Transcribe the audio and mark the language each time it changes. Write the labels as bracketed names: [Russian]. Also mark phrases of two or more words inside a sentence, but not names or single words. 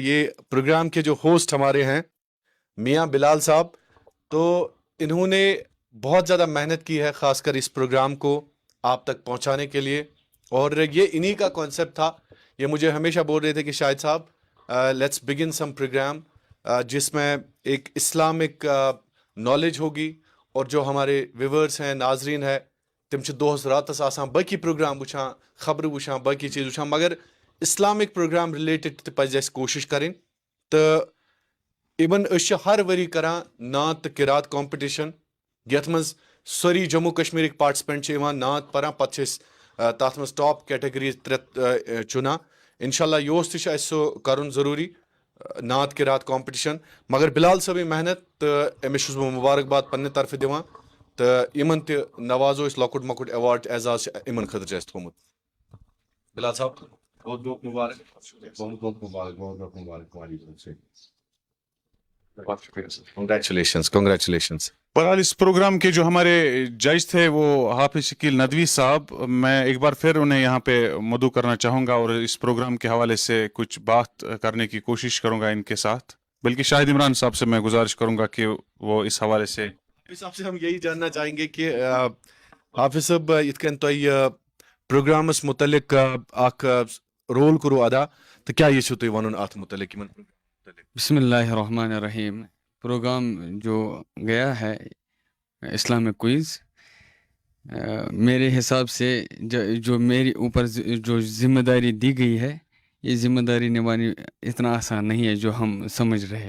[Urdu] یہ پروگرام کے جو ہوسٹ ہمارے ہیں میاں بلال صاحب، تو انہوں نے بہت زیادہ محنت کی ہے خاص کر اس پروگرام کو آپ تک پہنچانے کے لیے. اور یہ انہی کا کانسیپٹ تھا. یہ مجھے ہمیشہ بول رہے تھے کہ شاہد صاحب [English] let's begin some program [Urdu] جس میں ایک [English] Islamic knowledge [Urdu] ہوگی، اور جو ہمارے ویورز ہیں، ناظرین ہیں، [Kashmiri] تم چھ دہس راتس آسان باقی پروگرام وچھان، خبر وچھان، باقی چیز وچھان، مگر [English] Islamic program related [Kashmiri] تہ پزِ اسہِ کوشش کریں. تو ایون أسۍ چھِ ہر ؤری کران نعت تہٕ قرات کمپٹیشن، یتھ منٛز سٲری جموں کشمیرٕکۍ پارٹسپینٹ چھِ یِوان نعت پران، پتہٕ چھِ أسۍ تتھ منٛز [English] top categories [Kashmiri] 3 چُنان. انشاءاللہ یوس تہِ چھُ اسہِ سُہ کرُن ضروٗری نعت قرات کمپٹیشن. مگر بلال صٲبٕنۍ محنت تہٕ أمِس چھُس بہٕ مبارکباد پننہِ طرفہٕ دِوان، تہٕ یِمن تہِ نوازو أسۍ لۄکُٹ مۄکُٹ ایوارڈ اعزاز چھُ یِمن خٲطرٕ چھُ اسہِ تھوٚومُت. [Urdu] بلال صاحب بہت بہت مبارک. بہت بہت مبارک، بہت بہت مبارک. کنگریچولیشنز. بہرحال اس پروگرام کے جو ہمارے جج تھے وہ حافظ شکیل ندوی صاحب، میں ایک بار پھر انہیں یہاں پہ مدعو کرنا چاہوں گا اور اس پروگرام کے حوالے سے کچھ بات کرنے کی کوشش کروں گا ان کے ساتھ. بلکہ شاہد عمران صاحب سے میں گزارش کروں گا کہ وہ اس حوالے سے. حافظ صاحب سے ہم یہی جاننا چاہیں گے کہ حافظ صاحب [Kashmiri] یتھ کن تُہۍ پروگرامس متعلق اکھ رول کوٚروٕ ادا، تو کیا یہ چھُو تُہۍ وَنُن اتھ متعلق؟ [Arabic] بسم اللہ الرحمن الرحیم. [Urdu] پروگرام جو گیا ہے [English] Islamic quiz, [Urdu] میرے حساب سے جو میری اوپر جو ذمہ داری دی گئی ہے، یہ ذمہ داری نبھانی اتنا آسان نہیں ہے جو ہم سمجھ رہے.